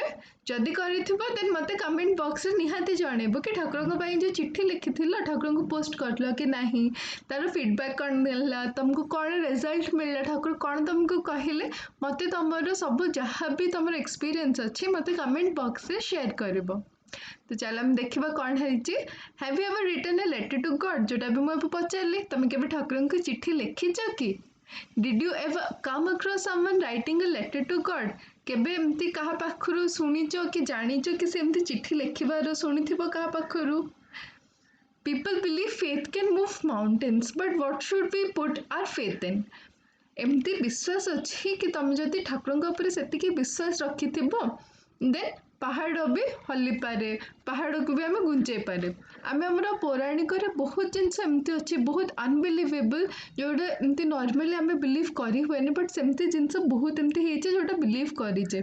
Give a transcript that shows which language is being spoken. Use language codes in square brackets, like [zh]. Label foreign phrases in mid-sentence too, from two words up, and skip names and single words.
[or] ଯଦି କରିଥିବ ଦେନ୍ ମୋତେ କମେଣ୍ଟ ବକ୍ସରେ ନିହାତି ଜଣେଇବ କି ଠାକୁରଙ୍କ ପାଇଁ ଯେଉଁ ଚିଠି ଲେଖିଥିଲ ଠାକୁରଙ୍କୁ ପୋଷ୍ଟ କରିଲ କି ନାହିଁ, ତାର ଫିଡ଼ବ୍ୟାକ୍ କ'ଣ ମିଳିଲା, ତମକୁ କ'ଣ ରେଜଲ୍ଟ ମିଳିଲା, ଠାକୁର କ'ଣ ତମକୁ କହିଲେ, ମୋତେ ତମର ସବୁ ଯାହା ବି ତମର ଏକ୍ସପିରିଏନ୍ସ ଅଛି ମୋତେ କମେଣ୍ଟ ବକ୍ସରେ ସେୟାର କରିବ। ତ ଚାଲ ଆମେ ଦେଖିବା କ'ଣ ହେଇଛି। [en] have you ever return a letter to God? [or] ଯେଉଁଟା ବି ମୁଁ ଏବେ ପଚାରିଲି, ତମେ କେବେ ଠାକୁରଙ୍କୁ ଚିଠି ଲେଖିଛ କି? [en] Did you ever come across someone writing a letter to God? [or] କେବେ ଏମିତି କାହା ପାଖରୁ ଶୁଣିଛ କି ଜାଣିଛ କି ସେ ଏମିତି ଚିଠି ଲେଖିବାର ଶୁଣିଥିବ କାହା ପାଖରୁ? [en] People believe faith can move mountains, but what should we put our faith in? [or] ଏମିତି ବିଶ୍ୱାସ ଅଛି କି ତମେ ଯଦି ଠାକୁରଙ୍କ ଉପରେ ସେତିକି ବିଶ୍ୱାସ ରଖିଥିବ ଦେନ୍ ପାହାଡ଼ ବି ହଲିପାରେ, ପାହାଡ଼କୁ ବି ଆମେ ଗୁଞ୍ଜେଇ ପାରେ। ଆମେ ଆମର ପୌରାଣିକରେ ବହୁତ ଜିନିଷ ଏମିତି ଅଛି, ବହୁତ ଅନବିଲିଭେବଲ୍, ଯେଉଁଟା ଏମିତି ନର୍ମାଲି ଆମେ ବିଲିଭ୍ କରି ହୁଏନି, ବଟ୍ ସେମିତି ଜିନିଷ ବହୁତ ଏମିତି ହେଇଛି ଯେଉଁଟା ବିଲିଭ୍ କରିଛେ।